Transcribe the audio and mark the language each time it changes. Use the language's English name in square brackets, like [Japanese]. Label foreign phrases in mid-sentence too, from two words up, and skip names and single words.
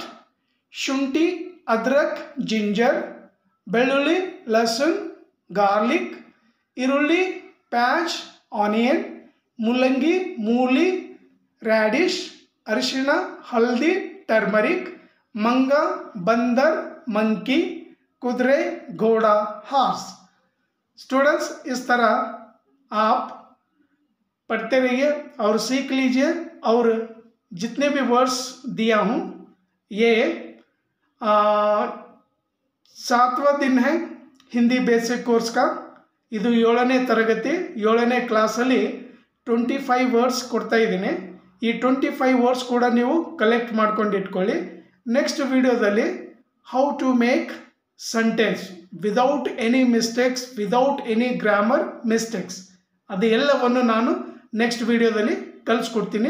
[Kannada] ಶುಂಠಿ, ಅದ್ರಕ್, ಜಿಂಜರ್. ಬೆಳ್ಳುಳ್ಳಿ, ಲಹಸುನ್, ಗಾರ್ಲಿಕ್. ಈರುಳ್ಳಿ, ಪ್ಯಾಜ್, ಆನಿಯನ್. ಮುಲ್ಲಂಗಿ, ಮೂಲಿ, ರ್ಯಾಡಿಶ್. ಅರಿಶಿಣ, ಹಲ್ದಿ, ಟರ್ಮರಿಕ್. ಮಂಗ, ಬಂದರ್, मंकी. कुदरे, घोड़ा, हॉर्स. [Hindi] स्टूडेंट्स, इस तरह आप पढ़ते रहिए और सीख लीजिए. और जितने भी वर्ड्स दिया हूँ ये 7वां दिन है हिंदी बेसिक कोर्स का. [Kannada] ಇದು 7ನೇ ತರಗತಿ 7ನೇ ಕ್ಲಾಸಲ್ಲಿ 25 ವರ್ಡ್ಸ್ ಕೊಡ್ತಾ ಇದ್ದೀನಿ. ಈ 25 ವರ್ಡ್ಸ್ ಕೂಡ ನೀವು ಕಲೆಕ್ಟ್ ಮಾಡ್ಕೊಂಡು ಇಟ್ಕೊಳ್ಳಿ. ನೆಕ್ಸ್ಟ್ ವಿಡಿಯೋದಲ್ಲಿ [English] how to make sentence without any mistakes, without any grammar mistakes, [Kannada] ಅದು ಎಲ್ಲವನ್ನು ನಾನು ನೆಕ್ಸ್ಟ್ ವಿಡಿಯೋದಲ್ಲಿ ಕಲಿಸ್ಕೊಡ್ತೀನಿ.